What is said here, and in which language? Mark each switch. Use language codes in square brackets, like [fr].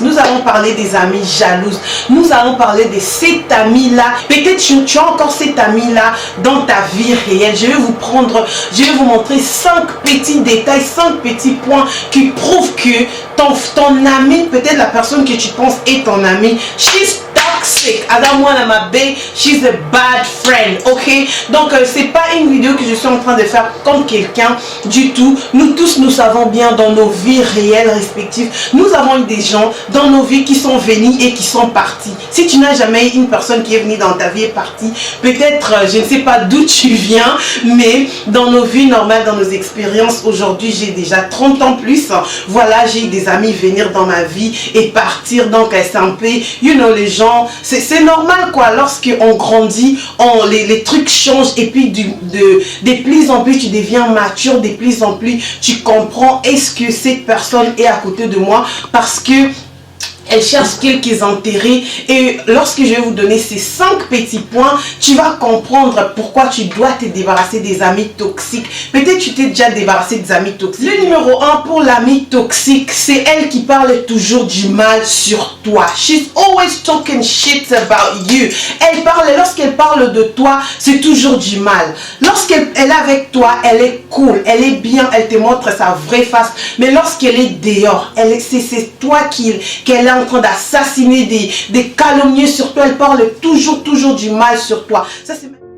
[fr] Nous allons parler des amis jalouses. Nous allons parler de cet ami-là. Peut-être tu as encore cet ami-là dans ta vie réelle. Je vais vous montrer 5 petits détails, 5 petits points qui prouvent que ton ami, peut-être la personne que tu penses est ton ami, [en] she's toxic. I don't wanna be, she's a bad friend, ok? [fr] Donc c'est pas une vidéo que je suis en train de faire contre quelqu'un du tout. Nous tous, nous savons bien dans nos vies réelles respectives, nous avons eu des gens dans nos vies qui sont venus et qui sont partis. Si tu n'as jamais eu une personne qui est venue dans ta vie et partie, peut-être, je ne sais pas d'où tu viens, mais dans nos vies normales, dans nos expériences, aujourd'hui j'ai déjà 30 ans plus, voilà, j'ai eu des amis venir dans ma vie et partir, donc c'est un peu, [en] you know, [fr] les gens, c'est normal quoi, lorsqu'on grandit, les trucs changent et puis de plus en plus tu deviens mature, de plus en plus tu comprends est-ce que cette personne est à côté de moi parce que elle cherche quelques intérêts et lorsque je vais vous donner ces 5 petits points, tu vas comprendre pourquoi tu dois te débarrasser des amis toxiques. Peut-être tu t'es déjà débarrassé des amis toxiques. Le numéro 1 pour l'ami toxique, c'est elle qui parle toujours du mal sur toi. [en] She's always talking shit about you. [fr] Lorsqu'elle parle de toi, c'est toujours du mal. Lorsqu'elle est avec toi, elle est cool, elle est bien, elle te montre sa vraie face. Mais lorsqu'elle est dehors, c'est toi qu'elle est en train d'assassiner, des calomnies sur toi. Elle parle toujours du mal sur toi. Ça, c'est...